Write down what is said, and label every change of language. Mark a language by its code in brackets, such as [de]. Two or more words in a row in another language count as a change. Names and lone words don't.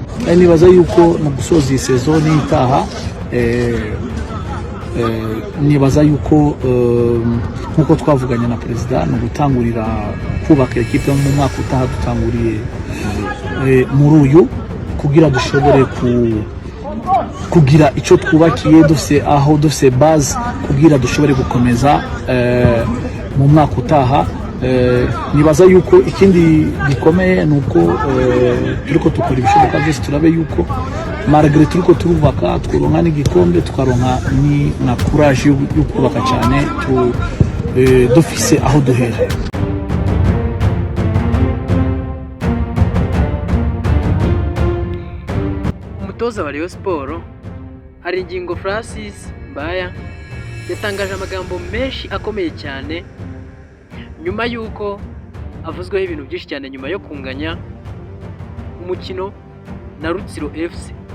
[rn] nibaza yuko mu gusoza iyi saison itaha nibaza yuko nkuko twavuganye na perezida no gutangurira kubaka ekipe mu mwaka utaha dutanguriye muri uyu kugira dushobore kugira icyo twubakiye dufise base kugira dushobore gukomeza mu mwaka utaha. Nibaza yuko ikindi gikomeye nuko turiko tukora ibishoboka byose turabe yuko malgré turiko turubaka tworonka n'igikombe tukaronka ni na courage yo kubaka cyane dufise aho duhera. [rw] Umutoza wa Rayon Sport Haringingo Francis Mbaya yatangaje amagambo menshi akomeye cyane nyuma yuko avuzweho ibintu byinshi cyane nyuma yo kunganya umukino na Rutsiro FC.